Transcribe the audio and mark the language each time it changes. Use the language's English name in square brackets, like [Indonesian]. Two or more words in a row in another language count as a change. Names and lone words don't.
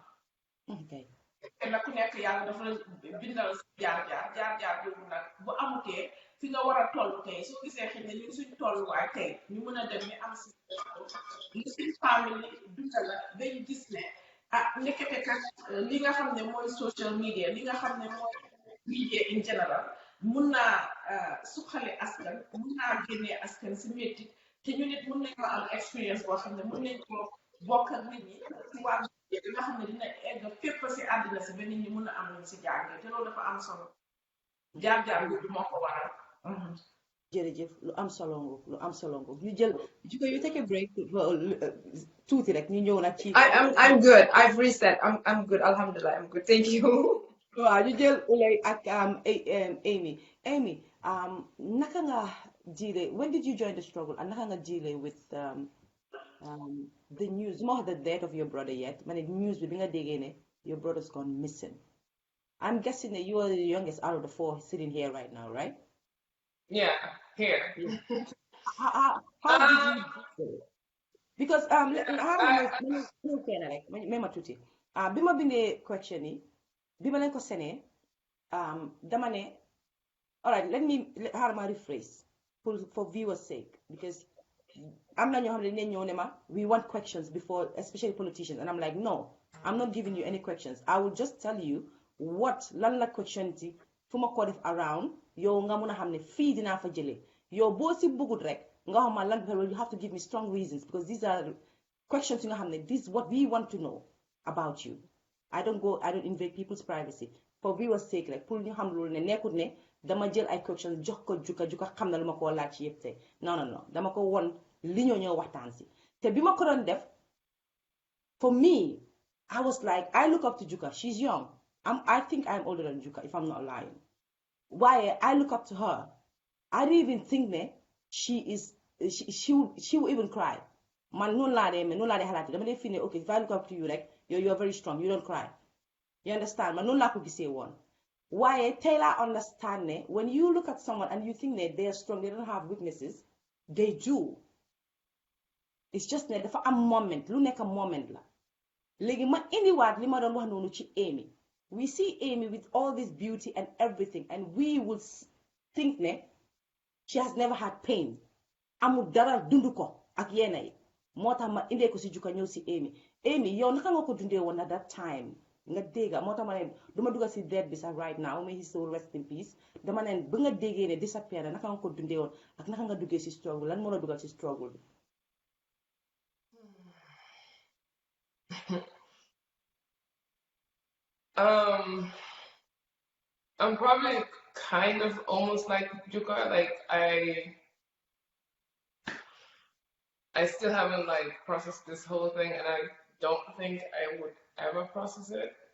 [Wolof] te nag ku nekk yàlla dafa la bindal jaar-jaar boobu nag bu amutee fi nga war a toll tey soo gisee xëy na ñu suñ tolluwaay tey ñu mën a dem ni am si li suñ famille dundal la dañ gis ne nekkete kat li nga xam ne mooy [English] social media [Wolof] li nga xam ne mooy [English] media in general [Wolof] mun naa suqali askan mun naa génnee askan si métti te ñu nit mun nañ ko am expérience boo xam ne mun nañ ko bokk ak nit ñi si wàllu bi nga xam ne dina egg fépp si àddina si ba nit ñi mun a am luñ si jàngee te loolu dafa am solo jaar-jaar bi moo ko waral. jërëjëf lu am solo ngoog lu am solo ngoog ñu jël Juko [English] you take a break [Wolof] tuuti rek ñu ñëw nag ci. [English] I'm good. I've reset. I'm good. Alhamdulillah, I'm good. Thank you. [Wolof] waaw ñu jël Ulay ak Amy. Amy, naka nga dealee, [English] when did you join the struggle and [Wolof] naka nga dealee [English] with the news, more the death of your brother yet, [Wolof] man news bi nga déggee ne [English] your brother's gone missing. I'm guessing that you are the youngest out of the four sitting here right now, right? Yeah, here. How did you do it? [Wolof] Because bi ma bindee question yi bi ma leen ko senee dama ne [English] all right let me rephrase for viewers sake because [Wolof] am na ñoo xam ne dinañ ñëw ne ma [English] we want questions before especially politicians and I'm like no I'm not giving you any questions I will just tell you what [Wolof] lan la question ti fu ma ko def [English] around [Wolof] yow nga mun a xam ne fii dinaa fa jëlee yow boo si bëggut rek nga xam ma lan [English] you have to give me strong reasons because these are questions you [Wolof] nga xam ne [English] this is what we want to know about you. I don't invade people's privacy for viewers sake like [Wolof] pour ñu xam loolu ne nekkut ne dama jël ay questions jox ko juka xam na lu ma koo laaj ci yëpp te non dama ko won li ñoo waxtaan si te bi ma ko doon def [English] for me I was like I look up to Juka she's young I think I'm older than Juka if I'm not lying why I look up to her I didn't even think that she will even cry [Wolof] man noonu laa dee xalaat dama dee fii ne [English] okay if I look up to you like you're very strong you don't cry you understand [Wolof] man noonu laa ko gisee woon waaye tey laa [English] understand ne when you look at someone and you think that they are strong they don't have weaknesses they do it's just [Wolof] ne dafa am moment lu nekk moment la léegi ma indiwaat li ma doon wax noonu ci Amy [English] we see Amy with all this beauty and everything and we would think [Wolof] ne [English] she has never had pain [Wolof] amul dara dundu ko ak yenn yi moo tax ma indee ko si Juka ñëw si Amy yow naka nga ko dundee woon [English] at that time [Wolof] nga dégga moo tax ma ne duma dugga si dead bi sax [English] right now may his soul rest in peace [Wolof] dama ne ba nga déggee ne disappear na naka nga ko dundee woon ak naka nga duggee si struggle lan moo la duggal si struggle bi [English] I'm probably kind of almost like Juka. Like I still haven't like processed this whole thing, and I don't think I would ever process it.